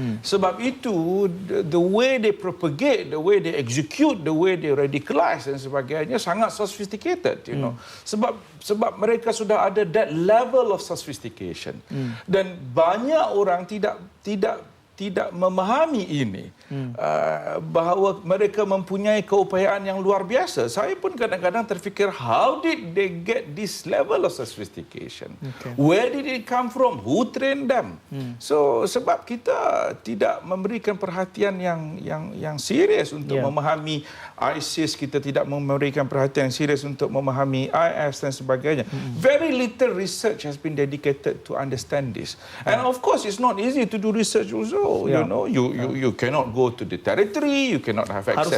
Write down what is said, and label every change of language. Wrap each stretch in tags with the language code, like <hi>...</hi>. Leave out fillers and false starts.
<ms>Sebab itu</ms> <en>the way they propagate, the way they execute, the way they radicalize</en> <ms>dan sebagainya sangat</ms> <en>sophisticated,</en> <ms>Sebab mereka sudah ada</ms> <en>that level of sophistication.</en> <ms>Dan banyak orang tidak memahami ini, bahawa mereka mempunyai keupayaan yang luar biasa. Saya pun kadang-kadang terfikir,</ms> <en>how did they get this level of sophistication? Where did it come from? Who trained them?</en> <ms>So sebab kita tidak memberikan perhatian yang serius untuk memahami ISIS, kita tidak memberikan perhatian yang serius untuk memahami IS dan sebagainya.</ms> <en>Very little research has been dedicated to understand this. And of course, it's not easy to do research also. You cannot go to the territory, you cannot have access.</en>